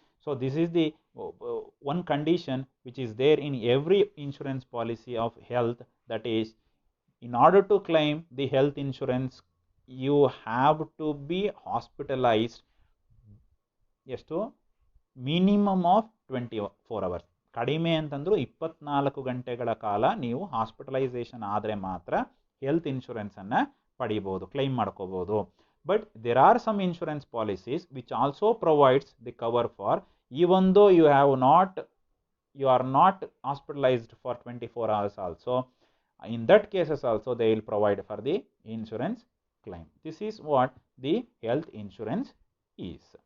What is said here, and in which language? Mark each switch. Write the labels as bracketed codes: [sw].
[en] So this is the one condition which is there in every insurance policy of health, that is, in order to claim the health insurance you have to be hospitalized ಎಷ್ಟು minimum of 24 hours, [kn] ಕಡಿಮೆ ಅಂತಂದ್ರು 24 ಗಂಟೆಗಳ ಕಾಲ ನೀವು hospitalisation ಆದರೆ ಮಾತ್ರ health ಇನ್ಶೂರೆನ್ಸನ್ನು ಪಡಿಬೋದು, claim ಮಾಡ್ಕೋಬೋದು. [en] But there are some insurance policies which also provides the cover for even though you are not hospitalized for 24 hours also. In that cases also they will provide for the insurance claim. This is what the health insurance is.